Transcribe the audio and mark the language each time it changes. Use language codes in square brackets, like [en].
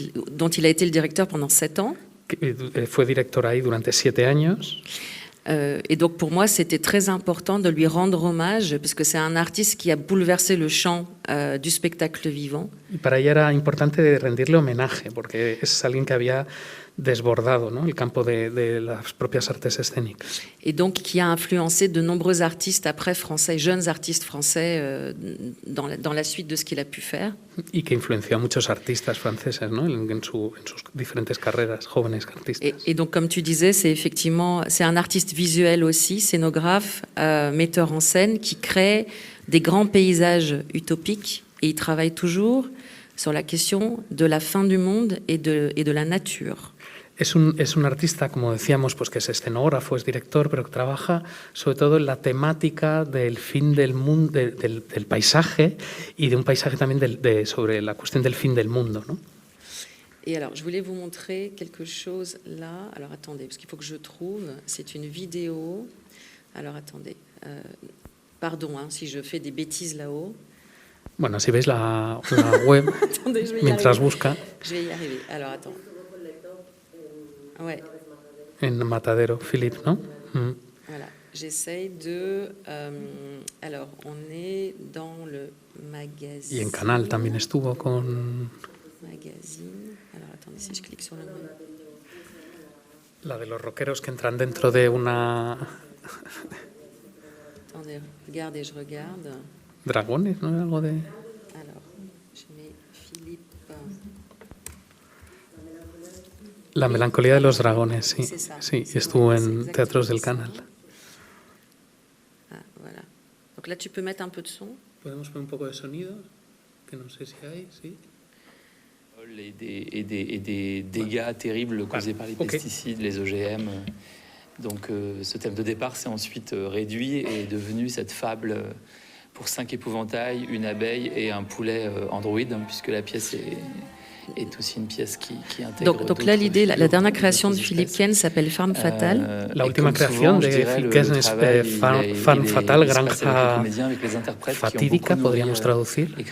[fr] Dont il a été le directeur pendant 7 ans. [es] Fue director ahí durante 7 años. [fr] Et donc pour moi, c'était très important de lui rendre hommage, parce que c'est un artiste qui a bouleversé le champ du spectacle vivant. [es] Y para ella era importante rendirle homenaje, porque es alguien que había desbordado, ¿no?, el campo de las propias artes escénicas. [fr] Et donc qui a influencé de nombreux artistes après français, jeunes artistes français, dans la suite de ce qu'il a pu faire. [es] Y que influenció a muchos artistas franceses, ¿no?, en sus diferentes carreras, jóvenes artistas. [fr] Et donc comme tu disais, c'est un artiste visuel aussi, scénographe, metteur en scène, qui crée des grands paysages utopiques, et il travaille toujours sur la question de la fin du monde et de la nature. [es] Es un artista, como decíamos, pues que es escenógrafo, es director, pero que trabaja sobre todo en la temática del fin del mundo, del paisaje, y de un paisaje también sobre la cuestión del fin del mundo, ¿no? [fr] Et alors, je voulais vous montrer quelque chose là. Alors, attendez, parce qu'il faut que je trouve. C'est une vidéo. Alors, attendez. Pardon, si je fais des bêtises là-haut. [es] Bueno, si veis la web, [fr] attendez, [es] mientras busca. [fr] Je vais y arriver. Alors, attends. Ouais. [es] En Matadero, Philippe, ¿no? [fr] Voilà. J'essaye de... alors, on est dans le magazine. [es] Y en Canal también estuvo con... [fr] Magazine. Alors, attendez, si je clique sur le nom. [es] La de los rockeros que entran dentro de una... [fr] Attendez, regardez, je regarde. [es] Dragones, ¿no? Algo de... [fr] Alors, je mets Philippe... [es] La melancolía de los dragones, sí. Sí, estuvo en Teatros del Canal. [fr] Ah, voilà. Donc là, tu peux mettre un peu de son. [es] Podemos poner un poco de sonido, que no sé si hay, sí. [fr] Et des dégâts terribles causés par les pesticides, les OGM. Donc ce thème de départ s'est ensuite réduit et est devenu cette fable pour 5 épouvantails, une abeille et un poulet androïde, puisque la pièce est aussi une pièce qui intègre. Donc là, l'idée, la dernière création de Philippe Quesne s'appelle Femme Fatale. [es] La última creación de Philippe Quesne es Femme Fatale, granja fatídica, podríamos traducir.